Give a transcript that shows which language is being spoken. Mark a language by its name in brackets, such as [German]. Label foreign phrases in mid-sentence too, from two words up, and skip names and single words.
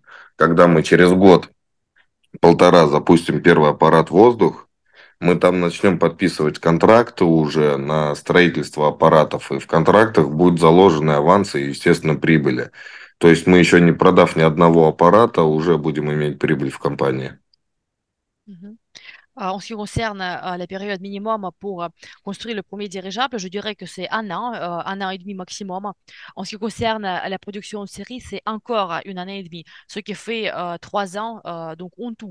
[Russian] Когда мы через год-полтора запустим первый аппарат в воздух, мы там начнем подписывать контракты уже на строительство аппаратов, и в контрактах будут заложены авансы и, естественно, прибыли. То есть мы еще не продав ни одного аппарата, уже будем иметь прибыль в компании. Mhm. [French] En ce qui concerne la période minimum pour construire le premier dirigeable, je dirais que c'est 1 an et demi maximum. En ce qui concerne la production de série, c'est encore 1 année et demie, ce qui fait 3 ans, donc en tout.